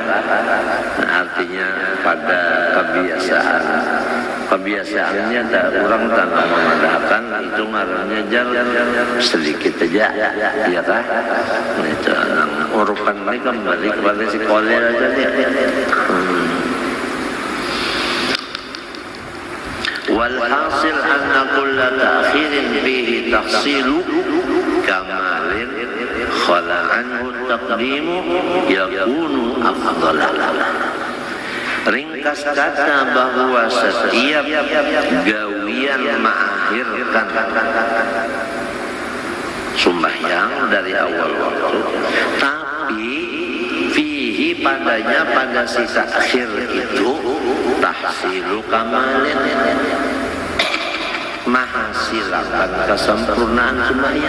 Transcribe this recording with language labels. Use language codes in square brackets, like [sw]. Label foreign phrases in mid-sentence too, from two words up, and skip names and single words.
[bjn] Artinya pada kebiasaannya ada orang tanpa memandahkan itu ngarannya jalan sedikit aja, ya kan? Itu urukan ini kembali kepada si koler aja dia. [ar] والحاصل أن كل تأخير فيه تحصيل كمال خلا عنه تقديم يكون أفضل. [bjn] Ringkas kata bahwa setiap gawian mengakhirkan sembahyang dari awal waktu, tapi fihi padanya pada sisa akhir itu [ar] تحصيل كمال, [bjn] menghasilkan kesempurnaan sembahyang.